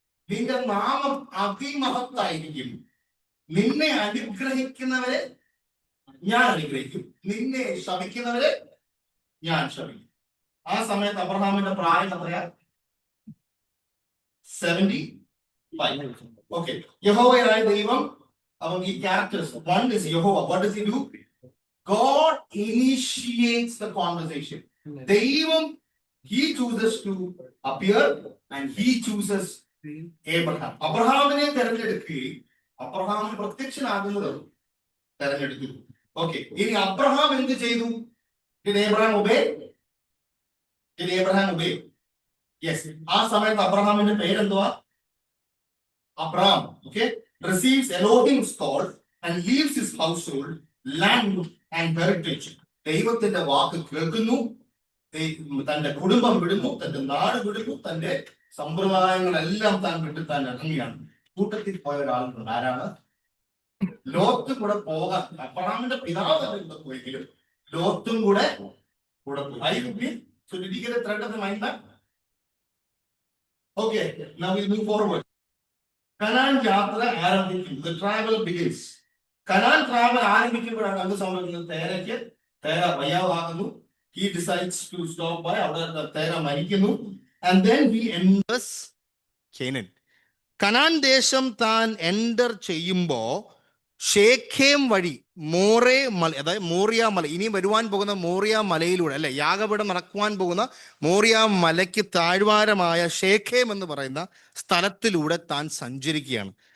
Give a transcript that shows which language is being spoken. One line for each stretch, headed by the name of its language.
Malayalam: നിന്റെ നാമം അതിമഹത്തായിരിക്കും. നിന്നെ അനുഗ്രഹിക്കുന്നവരെ ഞാൻ അനുഗ്രഹിക്കും, നിന്നെ ശപിക്കുന്നവരെ ഞാൻ ശപിക്കും. ആ സമയത്ത് അബ്രഹാമിന്റെ പ്രായം എത്രയാ? 75. ഓക്കെ, യഹോവയായ ദൈവം, അപ്പം ഈ ക്യാരക്ടേഴ്സ്,
English: one is
Malayalam: യഹോവ.
English: What does he do? God initiates the conversation.
Malayalam: ദൈവം,
English: he chooses to appear and he chooses Abraham.
Malayalam: അബ്രഹാമിനെ തെരഞ്ഞെടുക്കുകയും അബ്രഹാമിന് പ്രത്യക്ഷനാകുന്നത് തെരഞ്ഞെടുത്തു. ഓക്കെ, ഇനി അബ്രഹാം എന്ത് ചെയ്തു?
English: Did Abraham obey? Did Abraham obey? Yes.
Malayalam: ആ സമയത്ത് അബ്രഹാമിന്റെ പേരെന്തുവാ? Abraham.
English: Okay, receives Elohim's call and leaves his household, land and heritage.
Malayalam: ദൈവത്തിന്റെ വാക്ക് കേൾക്കുന്നു, തന്റെ കുടുംബം വിടുന്നു, തന്റെ നാട് വിടുന്നു, തന്റെ സമ്പ്രദായങ്ങളെല്ലാം താൻ വിട്ട് താൻ ഇറങ്ങിയാണ്. കൂട്ടത്തിൽ പോയ ഒരാളുണ്ട്. ആരാണ്? ലോത്തും കൂടെ പോകാൻ. അബ്രഹാമിന്റെ പിതാവ് കൂടെ പോയെങ്കിലും ലോത്തും കൂടെ പോയി.
English: So did you get a thread of the mind map? Okay, now we'll move forward.
Malayalam: Canaan യാത്ര ആരംഭിക്കും.
English: The travel begins.
Malayalam: Canaan travel ആരംഭിക്കുമ്പോഴാണ് എന്ത് സംഭവിക്കുന്നത്? തേര വയ്യാവാകുന്നു.
English: He decides to stop by.
Malayalam: അവിടെ തേര മരിക്കുന്നു.
English: And then he enters Canaan.
Malayalam: Canaan ദേശം താൻ enter ചെയ്യുമ്പോ ഷേഖേം വഴി മോറേ മല, അതായത് മോറിയ മല, ഇനി വരുവാൻ പോകുന്ന മോറിയ മലയിലൂടെ, അല്ലെ, യാഗപീഠം നടക്കുവാൻ പോകുന്ന മോറിയ മലയ്ക്ക് താഴ്വാരമായ ഷേഖേം എന്ന് പറയുന്ന സ്ഥലത്തിലൂടെ താൻ സഞ്ചരിക്കുകയാണ്.